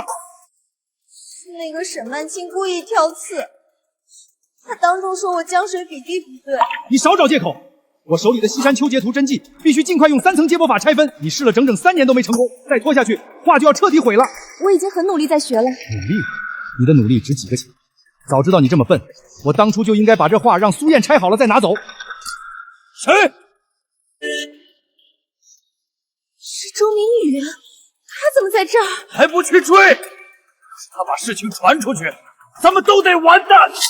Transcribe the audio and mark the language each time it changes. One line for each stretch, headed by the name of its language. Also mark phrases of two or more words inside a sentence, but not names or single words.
Chinese: 是那個沈曼青故意挑刺，他當眾說我漿水比例不對。你少找借口！我手裡的西山秋節圖真跡必須盡快用3層接駁法拆分，你試了整整3年都沒成功，再拖下去畫就要徹底毀了。我已經很努力在學了。努力？你的努力值幾個錢？早知道你這麼笨，我當初就應該把這畫讓蘇燕拆好了再拿走。誰？是周明宇，他怎麼在這兒？還不去追！要是他把事情傳出去，咱們都得完蛋。